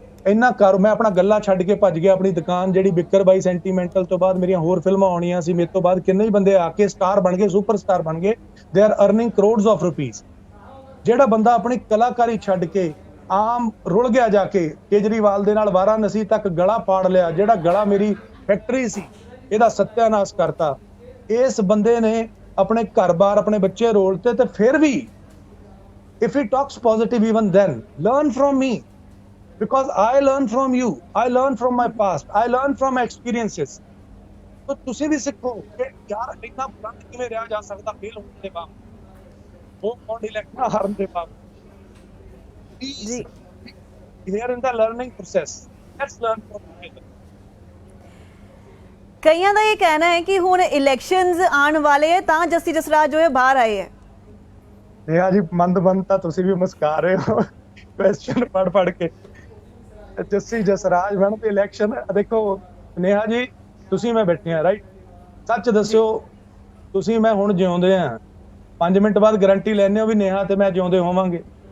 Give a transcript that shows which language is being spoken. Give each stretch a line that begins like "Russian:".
Punjabi: ਇੰਨਾ ਕਰ ਮੈਂ ਆਪਣਾ ਗੱਲਾਂ ਛੱਡ ਕੇ ਭੱਜ ਗਿਆ ਆਪਣੀ ਦੁਕਾਨ ਜਿਹੜੀ ਬਿੱਕਰ ਬਾਈ ਸੈਂਟੀਮੈਂਟਲ ਤੋਂ ਬਾਅਦ ਮੇਰੀਆਂ ਹੋਰ ਫਿਲਮਾਂ ਆਉਣੀਆਂ ਸੀ, ਮੇਰੇ ਤੋਂ ਬਾਅਦ ਕਿੰਨੇ ਹੀ ਬੰਦੇ ਆ ਕੇ ਸਟਾਰ ਬਣ ਗਏ, ਸੁਪਰਸਟਾਰ ਬਣ ਗਏ,
English: They are earning crores of rupees.
Punjabi: ਜਿਹੜਾ ਬੰਦਾ ਆਪਣੀ ਕਲਾਕਾਰੀ ਛੱਡ ਕੇ ਆਮ ਰੁਲ ਗਿਆ ਜਾ ਕੇ ਕੇਜਰੀਵਾਲ ਦੇ ਨਾਲ ਵਾਰਾਣਸੀ ਤੱਕ ਗਲਾ ਪਾੜ ਲਿਆ, ਜਿਹੜਾ ਗਲਾ ਮੇਰੀ ਫੈਕਟਰੀ ਸੀ ਇਹਦਾ ਸੱਤਿਆਨਾਸ਼ ਕਰਤਾ, ਇਸ ਬੰਦੇ ਨੇ ਆਪਣੇ ਘਰ-ਬਾਰ ਆਪਣੇ ਬੱਚੇ ਰੋਲਤੇ। ਤੇ ਫਿਰ ਵੀ
English: if he talks positive even then, learn from me because I learn from you, I learn from my past, I learn from my experiences।
Punjabi: तो ਤੁਸੀਂ ਵੀ ਸਿੱਖੋ ਕਿ ਯਾਰ ਇੰਨਾ ਬੁਲੰਦ ਕਿਵੇਂ ਰਿਹਾ ਜਾ ਸਕਦਾ ਫੇਲ ਹੋਣ ਦੇ ਬਾਅਦ, ਉਹ ਕੌਣ ਇਲੈਕਸ਼ਨ ਹਾਰਨ ਦੇ ਬਾਅਦ।
English: ਜੀ here in the learning process, let's learn from each other।
Punjabi: ਕਈਆਂ ਦਾ ਇਹ ਕਹਿਣਾ ਹੈ ਕਿ ਹੁਣ ਇਲੈਕਸ਼ਨਸ ਆਉਣ ਵਾਲੇ ਹੈ ਤਾਂ ਜੱਸੀ ਜਸਰਾਜ ਜੋ ਹੈ ਬਾਹਰ ਆਏ ਹੈ। ਨੇਹਾ ਜੀ ਮੰਦ ਤਾਂ ਤੁਸੀਂ ਵੀ ਮੁਸਕਰਾ ਰਹੇ ਹੋ ਕੁਐਸਚਨ ਪੜ ਕੇ। ਜੱਸੀ ਜਸਰਾਜ ਬਣ ਤੇ ਇਲੈਕਸ਼ਨ ਦੇਖੋ ਨੇਹਾ ਜੀ, ਤੁਸੀਂ ਮੈਂ ਬੈਠੇ ਆ ਰਾਈਟ, ਸੱਚ ਦੱਸਿਓ ਤੁਸੀਂ ਮੈਂ ਹੁਣ ਜਿਉਂਦੇ ਆ 5 ਮਿੰਟ ਬਾਅਦ ਗਾਰੰਟੀ ਲੈਣੇ ਹੋ ਵੀ ਨੇਹਾ ਤੇ ਮੈਂ ਜਿਉਂਦੇ ਹੋਵਾਂਗੇ?